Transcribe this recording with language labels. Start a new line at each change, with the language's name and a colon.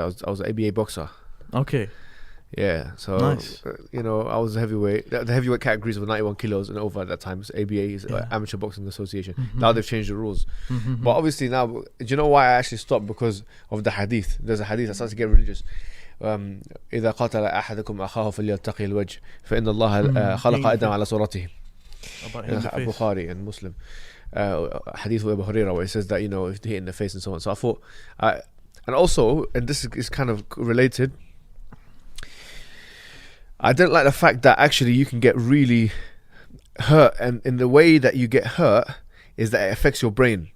English: I was an ABA boxer. Okay. Yeah, so Nice. I was a heavyweight. The heavyweight categories were 91 kilos and over at that time. So ABA is Amateur Boxing Association. Now they've changed the rules. But obviously now, do you know why I actually stopped? Because of the hadith. There's a hadith. I started to get religious.
Arabic: إذا قاتل أحدكم أخاه فليتقي الوجه فإن الله خلق آدم على صورته.
English: Bukhari and Muslim. Hadith of Abu Hurairah, where it says that if they hit in the face and so on. So I thought, and also, and this is kind of related, I don't like the fact that actually you can get really hurt, and in the way that you get hurt is that it affects your brain.